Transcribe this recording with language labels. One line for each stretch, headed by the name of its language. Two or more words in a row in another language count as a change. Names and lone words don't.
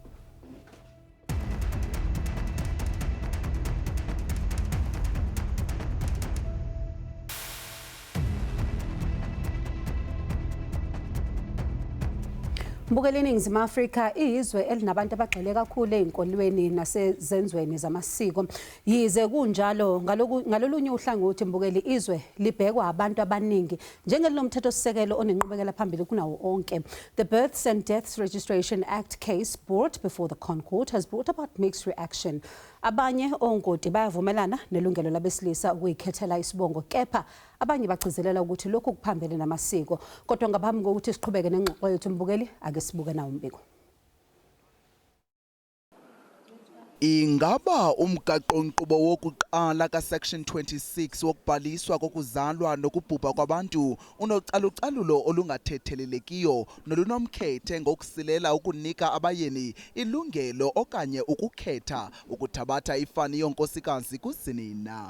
Zulu: Mbukela iNingizimu Afrika izwe elinabantu abagxile kakhulu einkolweni nasezenzweni zamasiko. Yize kunjalo ngalolunye uhlangothi mbukeli izwe libhekwa abantu abaningi njengelomthethosisekelo onenqubekela phambili kunawo onke.
English: The Births and Deaths Registration Act case brought before the Corn Court has brought about mixed reaction.
Zulu: Abanye ongoti bayavumelana nelungelo labesilisa ukuyikhethela isibongo, kepha abanye bagcizelela ukuthi lokhu kuphambene namasiko. Kodwa ngaphambi kokuthi siqhubeke nengxoxo yethu mbukeli, ake sibuke nawo umbiko.
Xhosa: Ingaba umgaqo-nkqubo wokuqala ka-Section 26 wokubhaliswa kokuzalwa nokubhubha kwabantu unocalucalulo olungathethelelekiyo nolunomkhethe ngokusilela ukunika abayeni ilungelo okanye ukukhetha ukuthabatha ifani yonkosikazi kuzinina.